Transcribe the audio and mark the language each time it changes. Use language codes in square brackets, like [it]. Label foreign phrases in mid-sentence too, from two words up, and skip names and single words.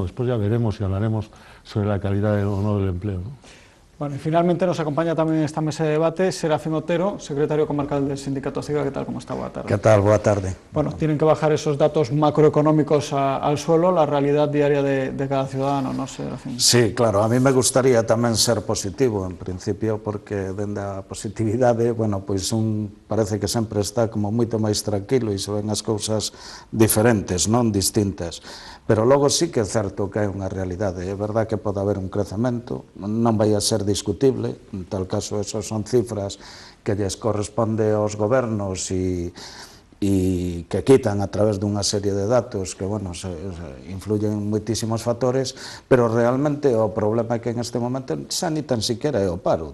[es] Después ya veremos y hablaremos sobre la calidad o no del empleo, ¿no? Bueno, y finalmente nos acompaña también en esta mesa de debate Serafín Otero, secretario comarcal del Sindicato ASIGA. ¿Qué tal? ¿Cómo está? Buena tarde. ¿Qué tal? Buena tarde. Bueno, tienen que bajar esos datos macroeconómicos al suelo, la realidad diaria de cada ciudadano, ¿no, Serafín? Sí, claro, a mí me gustaría [gl] tamén ser positivo, en principio, porque dende a positividade, bueno, pois parece que sempre está como moito máis tranquilo e se ven as cousas diferentes, non distintas. Pero logo sí que é certo que é unha realidade, é verdad que pode haber un crecemento, non vai a ser discutible, en tal caso esos son cifras que lles corresponde aos gobernos e que quitan a través dunha serie de datos que, bueno, influyen en moitísimos factores, pero realmente o problema é que en este momento xa [es] ni tan siquiera [gl] é o paro.